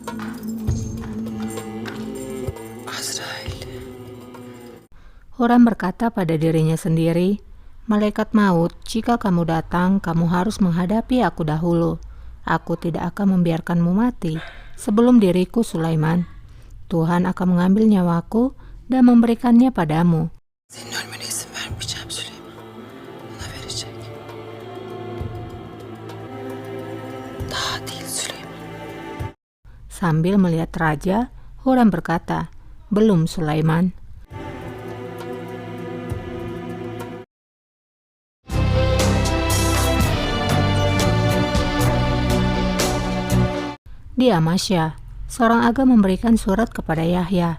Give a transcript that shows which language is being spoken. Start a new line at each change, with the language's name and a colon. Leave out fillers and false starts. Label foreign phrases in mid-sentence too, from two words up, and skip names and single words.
Indonesian: Hurrem berkata pada dirinya sendiri, "Malaikat maut, jika kamu datang, kamu harus menghadapi aku dahulu. Aku tidak akan membiarkanmu mati sebelum diriku Sulaiman. Tuhan akan mengambil nyawaku dan memberikannya padamu."
Turkish: Senin ölmene izin vermeyeceğim Süleyman. Bana verecek. Daha değil Süleyman.
Indonesian: Sambil melihat raja, Hurrem berkata, "Belum Sulaiman." Di Amasya, seorang aga memberikan surat kepada Yahya.